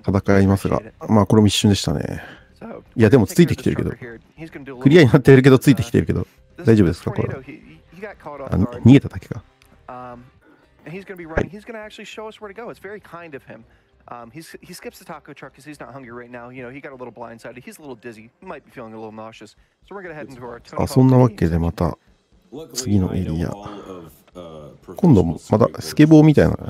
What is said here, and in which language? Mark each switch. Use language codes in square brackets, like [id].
[ja] 戦いますが、まあこれも一瞬でしたね。いや、でもついてきてるけど、クリアになってるけど、ついてきてるけど、大丈夫ですか、これは。逃げただけか。 [en] He's going to be running. He's going to actually show us where to go. It's very kind of him. He skips the taco truck because he's not hungry right now. You know, he got a little blindsided. He's a little dizzy. He might be feeling a little nauseous. So we're going to head into our [ja] あ、そんなわけでまた次のエリア。今度もまたスケボーみたいな。